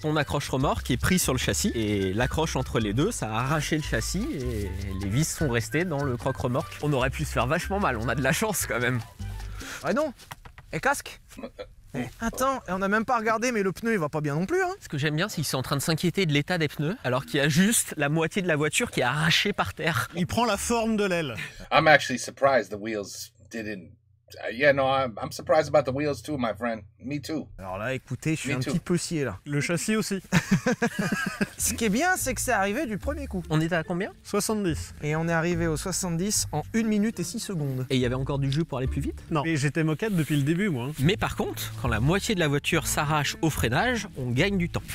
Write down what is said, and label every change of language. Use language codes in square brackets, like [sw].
[fr] Son accroche remorque est pris sur le châssis et l'accroche entre les deux, ça a arraché le châssis et les vis sont restées dans le croque remorque. On aurait pu se faire vachement mal, on a de la chance quand même. Ah non! Et casque? Attends, et on n'a même pas regardé, mais le pneu il va pas bien non plus, hein. Ce que j'aime bien, c'est qu'ils sont en train de s'inquiéter de l'état des pneus, alors qu'il y a juste la moitié de la voiture qui est arrachée par terre. Il prend la forme de l'aile. [en] I'm actually surprised the wheels didn't. Yeah, no, I'm surprised about the wheels too, my friend. Me too. [fr] Alors là, écoutez, je suis [en] Me [fr] un [en] too. [fr] petit peu scié là. Le châssis aussi. Ce qui est bien, c'est que c'est arrivé du premier coup. On était à combien? 70. Et on est arrivé au 70 en 1 minute et 6 secondes. Et il y avait encore du jus pour aller plus vite? Non. Mais j'étais moquette depuis le début, moi. Mais par contre, quand la moitié de la voiture s'arrache au freinage, on gagne du temps.